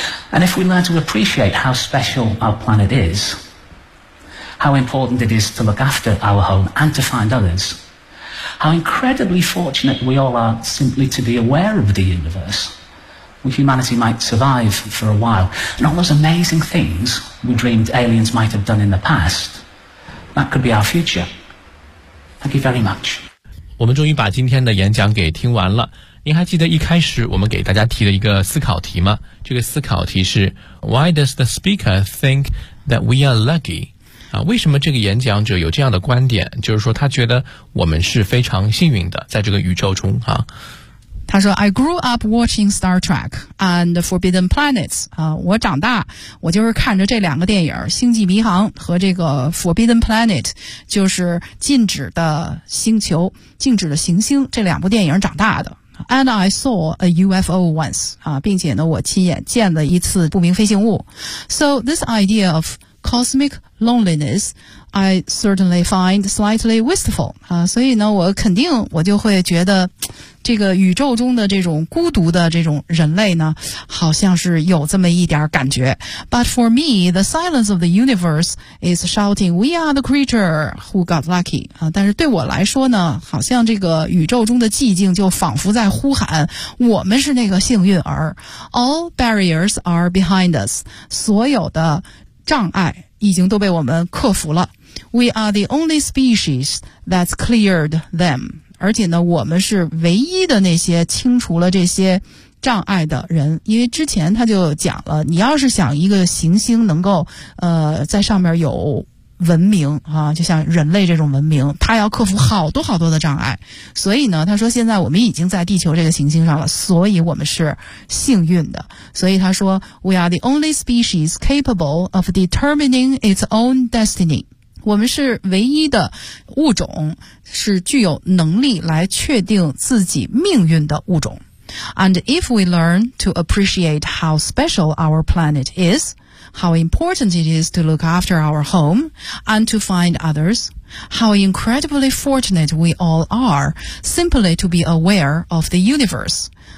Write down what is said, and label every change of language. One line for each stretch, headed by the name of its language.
English: And if we learn to appreciate how special our planet is, how important it is to look after our home and to find others, how incredibly fortunate we all are simply to be aware of the universe, well, humanity might survive for a while. And all those amazing things we dreamed aliens might have done in the past, that could be our future. Thank you very much.
Chinese: 我们终于把今天的演讲给听完了。您还记得一开始我们给大家提的一个思考题吗？这个思考题是
English: Why does the speaker think that we are lucky?
Chinese: 啊，为什么这个演讲者有这样的观点？就是说，他觉得我们是非常幸运的，在这个宇宙中啊。他说
English: ：“I grew up watching Star Trek and Forbidden Planets。”
Chinese: 啊，我长大，我就是看着这两个电影《星际迷航》和这个《Forbidden Planet》，就是禁止的星球、禁止的行星这两部电影长大的。
English: And I saw a UFO once。
Chinese: 啊，并且呢，我亲眼见了一次不明飞行物。
English: So this idea of cosmic loneliness, I certainly find slightly wistful.
Chinese: 啊，所以呢，我肯定我就会觉得，这个宇宙中的这种孤独的这种人类呢，好像是有这么一点感觉。
English: But for me, the silence of the universe is shouting, "We are the creature who got lucky."
Chinese: 啊，但是对我来说呢，好像这个宇宙中的寂静就仿佛在呼喊，我们是那个幸运儿。
English: All barriers are behind us.
Chinese: 所有的障碍已经都被我们克服了。
English: We are the only species that's cleared them.
Chinese: 而且呢，我们是唯一的那些清除了这些障碍的人。因为之前他就讲了，你要是想一个行星能够在上面有文明啊，就像人类这种文明，它要克服好多好多的障碍。所以呢，他说现在我们已经在地球这个行星上了，所以我们是幸运的。所以他说
English: ,We are the only species capable of determining its own destiny.
Chinese: 我们是唯一的物种是具有能力来确定自己命运的物种。
English: And if we learn to appreciate how special our planet is,How important it is to look after our home and to find others. How incredibly fortunate we all are simply to be aware of the universe.